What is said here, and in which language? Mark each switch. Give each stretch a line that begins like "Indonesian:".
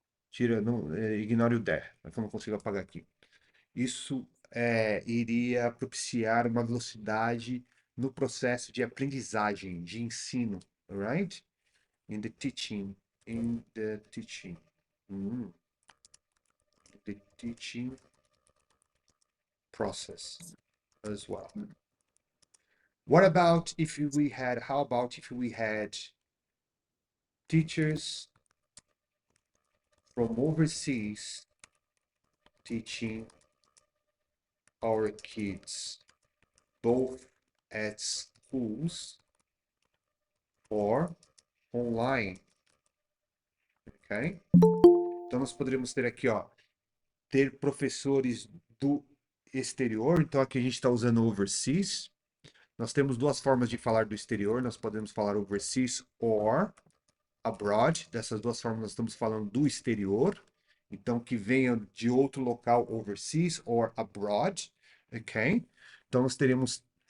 Portuguese: Tira, não, ignore o there, é que eu não consigo apagar aqui. Isso iria propiciar uma velocidade no processo de aprendizagem, de ensino, alright?
English: In the teaching, in the teaching, Mm. the teaching process as well. How about if we had teachers from overseas teaching our kids, both at schools or online, ok?
Portuguese: Então nós poderíamos ter aqui, ó, ter professores do exterior. Então aqui a gente está usando overseas. Nós temos duas formas de falar do exterior. Nós podemos falar
English: overseas or abroad.
Portuguese: Dessas duas formas nós estamos falando do exterior. Então que venha de outro local
English: overseas or abroad,
Portuguese: ok? Então nós teremos